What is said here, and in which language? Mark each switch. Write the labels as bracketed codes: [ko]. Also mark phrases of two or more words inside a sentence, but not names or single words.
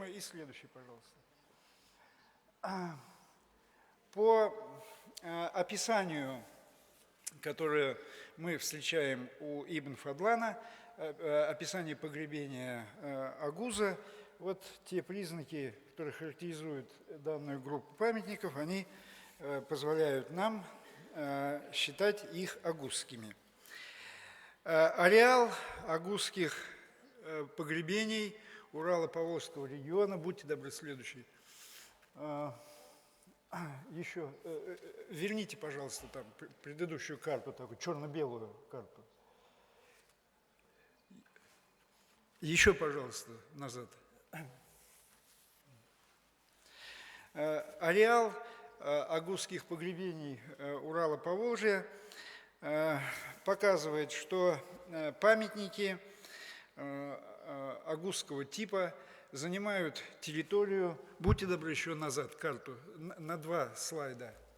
[ru] И следующий, пожалуйста. По описанию, которое мы встречаем у Ибн Фадлана, описание погребения агуза, вот те признаки, которые характеризуют данную группу памятников, они позволяют нам считать их агузскими. Ареал агузских погребений Урало-Поволжского региона, будьте добры, следующий. Еще, верните, пожалуйста, там предыдущую карту, такую черно-белую карту. Еще, пожалуйста, назад. Ареал агузских погребений Урала-Поволжья показывает, что памятники агузского типа занимают территорию, будьте добры, еще назад карту, на 2 слайда.